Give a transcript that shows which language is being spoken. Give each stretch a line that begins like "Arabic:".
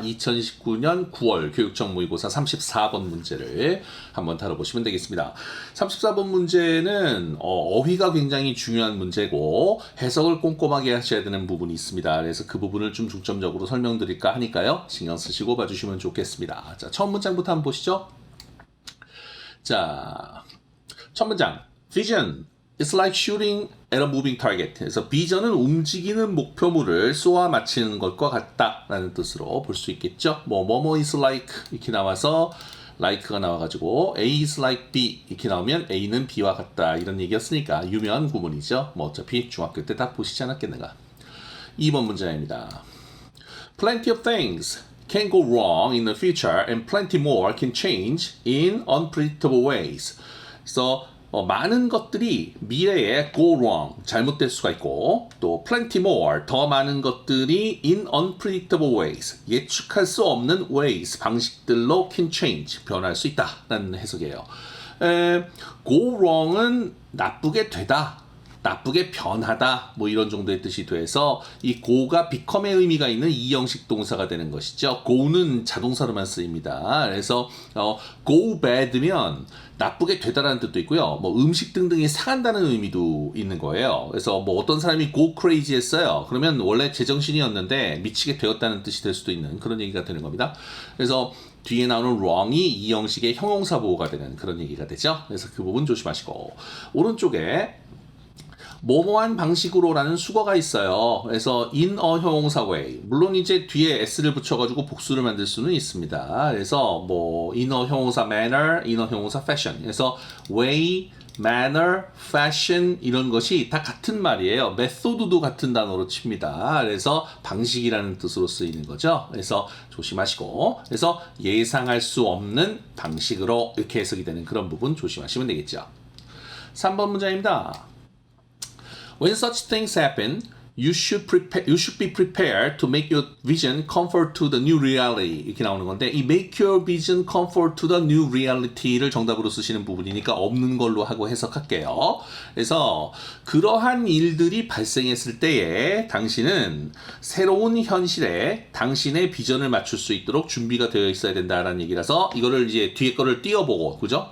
Korean: 2019년 9월 교육청 모의고사 34번 문제를 한번 다뤄보시면 되겠습니다. 34번 문제는 어휘가 굉장히 중요한 문제고 해석을 꼼꼼하게 하셔야 되는 부분이 있습니다. 그래서 그 부분을 좀 중점적으로 설명드릴까 하니까요. 신경 쓰시고 봐주시면 좋겠습니다. 자, 처음 문장부터 한번 보시죠. 자, 첫 문장. Vision.
English: It's like shooting at a moving target.
Korean: 그래서 비전은 움직이는 목표물을 쏘아 맞히는 것과 같다라는 뜻으로 볼 수 있겠죠. 뭐뭐 is like 이렇게 나와서 like가 나와가지고 A is like B 이렇게 나오면 A는 B와 같다 이런 얘기였으니까 유명한 구문이죠. 뭐 어차피 중학교 때 다 보시지 않았겠는가. 2번 문제입니다.
English: Plenty of things can go wrong in the future and plenty more can change in unpredictable ways.
Korean: 그래서 많은 것들이 미래에 go wrong, 잘못될 수가 있고 또 plenty more, 더 많은 것들이 in unpredictable ways, 예측할 수 없는 ways, 방식들로 can change, 변할 수 있다라는 해석이에요. go wrong 은 나쁘게 되다, 나쁘게 변하다 뭐 이런 정도의 뜻이 돼서 이 go가 become 의 의미가 있는 이형식 동사가 되는 것이죠. go는 자동사로만 쓰입니다. 그래서 go bad 면 나쁘게 되다라는 뜻도 있고요. 뭐 음식 등등이 상한다는 의미도 있는 거예요. 그래서 뭐 어떤 사람이 go crazy 했어요. 그러면 원래 제정신이었는데 미치게 되었다는 뜻이 될 수도 있는 그런 얘기가 되는 겁니다. 그래서 뒤에 나오는 wrong 이 이 형식의 형용사 보호가 되는 그런 얘기가 되죠. 그래서 그 부분 조심하시고 오른쪽에 뭐뭐한 방식으로라는 수거가 있어요. 그래서 in a 형용사 way. 물론 이제 뒤에 s를 붙여가지고 복수를 만들 수는 있습니다. 그래서 뭐 in a 형용사 manner, in a 형용사 fashion. 그래서 way, manner, fashion 이런 것이 다 같은 말이에요. method 도 같은 단어로 칩니다. 그래서 방식이라는 뜻으로 쓰이는 거죠. 그래서 조심하시고 그래서 예상할 수 없는 방식으로 이렇게 해석이 되는 그런 부분 조심하시면 되겠죠. 3번 문제입니다.
English: When such things happen, you should be prepared to make your vision conform to the new reality.
Korean: 이렇게 나오는 건데 이 make your vision conform to the new reality 를 정답으로 쓰시는 부분이니까 없는 걸로 하고 해석할게요. 그래서 그러한 일들이 발생했을 때에 당신은 새로운 현실에 당신의 비전을 맞출 수 있도록 준비가 되어 있어야 된다라는 얘기라서 이거를 이제 뒤에 거를 띄워보고 그죠?